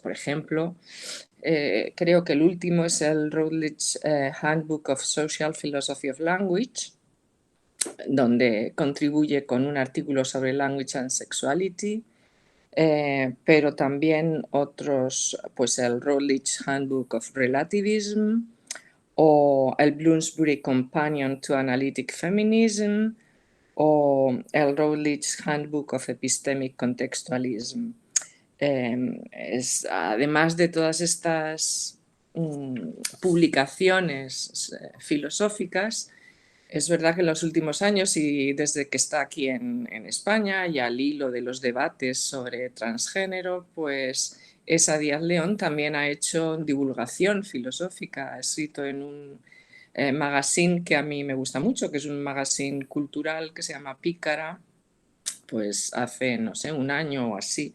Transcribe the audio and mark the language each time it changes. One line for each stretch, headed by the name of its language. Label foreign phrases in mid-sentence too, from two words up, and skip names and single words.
Spanish: Por ejemplo, creo que el último es el Routledge Handbook of Social Philosophy of Language, donde contribuye con un artículo sobre Language and Sexuality, pero también otros, pues el Routledge Handbook of Relativism o el Bloomsbury Companion to Analytic Feminism o el Routledge Handbook of Epistemic Contextualism. Además de todas estas publicaciones filosóficas, es verdad que en los últimos años y desde que está aquí en España y al hilo de los debates sobre transgénero, pues Esa Díaz León también ha hecho divulgación filosófica, ha escrito en un magazine que a mí me gusta mucho, que es un magazine cultural que se llama Pícara, pues hace, no sé, un año o así.